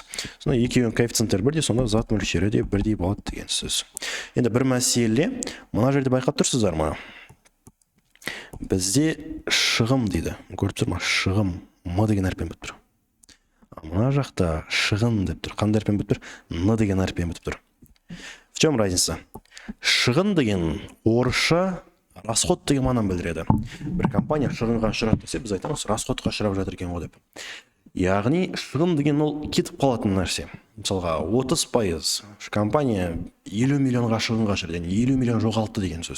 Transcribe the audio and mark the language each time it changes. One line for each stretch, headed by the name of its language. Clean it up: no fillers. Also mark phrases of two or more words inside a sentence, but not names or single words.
Kazakh: Сонда екеуінің коэффициенттері бірдей, сонда зат мөлшері де бірдей болады деген сөз. Енді бір мәселе, мына жерде байқап тұрсыздар ма? Бізде шығым дейді. Көріп тұр ма? Шығым. М деген әріппен бітіп тұр. Мына жақта шығын деп тұр. Қандай әріппен бітіп тұр? Н деген әріппен бітіп тұр.
Russian: В чем разница?
Kazakh: Шығын деген орысша расход деген мағынаны білдіреді. Бір компания шығынға ұшырады десе, біз айтамыз, расходқа ұшырап жатыр екен ғой деп. Яғни шығын деген ол кетіп қалатын нәрсе. Мысалға 30% компания 50 миллионға шығынға ұшырады, 50 миллион жоғалтты деген сөз.